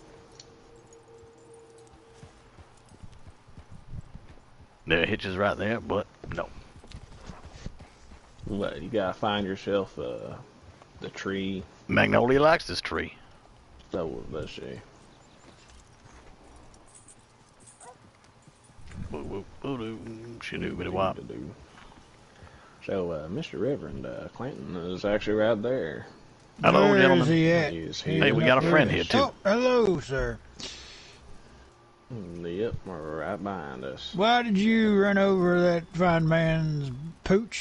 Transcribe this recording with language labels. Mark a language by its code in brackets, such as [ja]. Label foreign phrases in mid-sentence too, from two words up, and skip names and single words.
[en] There are hitches right there, but no. Well, you gotta find yourself the tree. Magnolia likes this tree. So let's see. Woo woo woo doo, shadoo bitty wop. So, Mr. Reverend Clanton is actually right there. Hello, Where gentlemen. is he at? He's Hey, here. we got a friend here too. Oh, hello, sir. Yep, right behind us. Why did you run over that fine man's pooch?